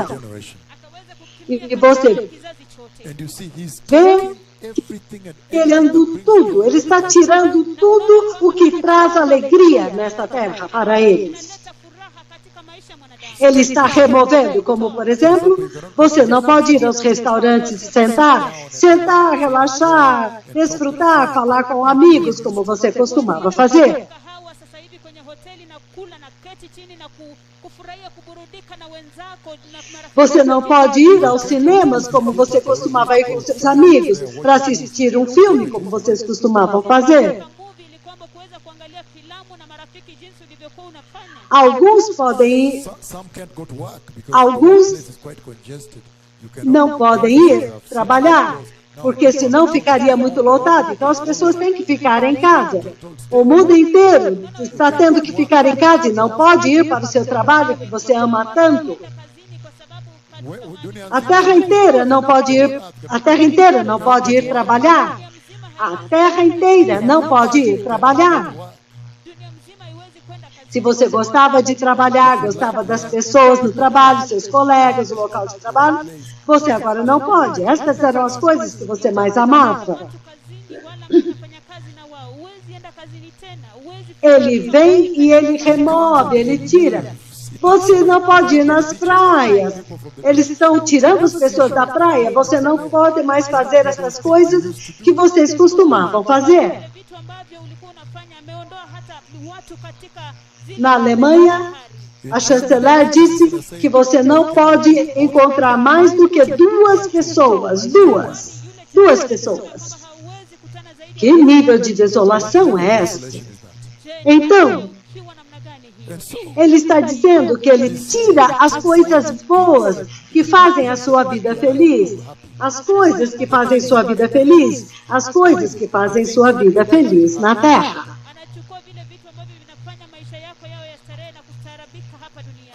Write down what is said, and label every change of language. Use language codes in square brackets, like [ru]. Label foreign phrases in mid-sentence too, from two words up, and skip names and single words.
[en] generation. [sw] akaweza [pt] E [sw] kukimbia [pt] você [sw] kizazi chote. [en] And you see he's [pt] vê [en] everything and [pt] tirando tudo, ele está tirando tudo o que traz alegria nesta terra para eles. [sw] Inaleta furaha katika maisha ya mwanadamu. [pt] Ele está removendo, como por exemplo, você não pode ir aos restaurantes e sentar, relaxar, desfrutar, falar com amigos, como você costumava fazer. [sw] Kahawa sasa hivi kwenye hoteli na kula na keti chini na kufurahia kuburudika na wenzako na marafiki. [pt] Você não pode ir aos cinemas, como você costumava ir com seus amigos, para assistir um filme, como vocês costumavam fazer. [sw] Kwa movie ili kwamba kuweza kuangalia filamu na marafiki jinsi ulivyokuwa unafanya. [pt] Alguns podem ir, [en] some can't go to work because [pt] Alguns [en] the place is quite congested. You cannot [pt] não podem ir trabalhar, porque senão ficaria muito lotado. Então as pessoas têm que ficar em casa. O mundo inteiro está tendo que ficar em casa e não pode ir para o seu trabalho que você ama tanto. [sw] Kazini kwa sababu dunia [pt] A terra inteira não pode ir, a terra inteira não pode ir trabalhar. A terra inteira não pode ir trabalhar. [sw] dunia mzima haiwezi kwenda kazini. [pt] Se você gostava de trabalhar, gostava das pessoas no trabalho, seus colegas, o local de trabalho, você agora não pode. Estas eram as coisas que você mais amava. [sw] Watu kazini wala unafanya kazi na wao. Huwezi enda kazini tena. Huwezi [pt] Ele vem e ele remove, ele tira. Você não pode ir nas praias. Eles estão tirando as pessoas da praia. Você não pode mais fazer essas coisas que vocês costumavam fazer. [sw] vitu ambavyo ulikuwa unafanya. Ameondoa hata watu katika zile [pt] Na Alemanha, a chanceler disse que você não pode encontrar mais do que duas pessoas. Duas pessoas. [sw] hauwezi kutana zaidi. [pt] Que nível de desolação é essa? [sw] Je, [pt] Então, [sw] kiwa namna gani hii? [en] and so [pt] ele está dizendo que ele tira as coisas boas que fazem a sua vida feliz. As coisas que fazem sua vida feliz. As coisas que fazem sua vida feliz na terra. [sw] Anachukua vile vitu ambavyo vinafanya maisha yako yawe ya starehe na kustaarabika hapa duniani.